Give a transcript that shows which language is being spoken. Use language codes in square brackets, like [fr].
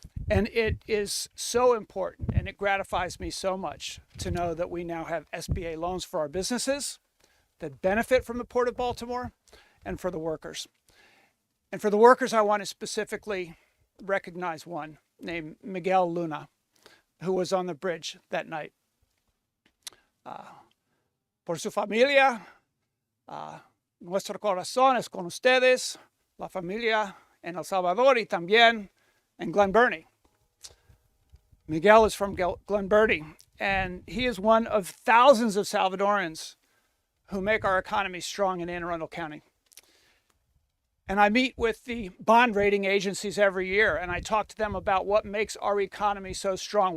[en] And it is so important, and it gratifies me so much to know that we now have SBA loans for our businesses that benefit from the Port of Baltimore and for the workers. And for the workers, I want to specifically recognize one named Miguel Luna, who was on the bridge that night. [es] Por su familia, nuestro corazón es con ustedes, la familia en El Salvador y también en Glen Burnie. [en] Miguel is from Glen Burnie, and he is one of thousands of Salvadorans who make our economy strong in Anne Arundel County. And I meet with the bond rating agencies every year, and I talk to them about what makes our economy so strong.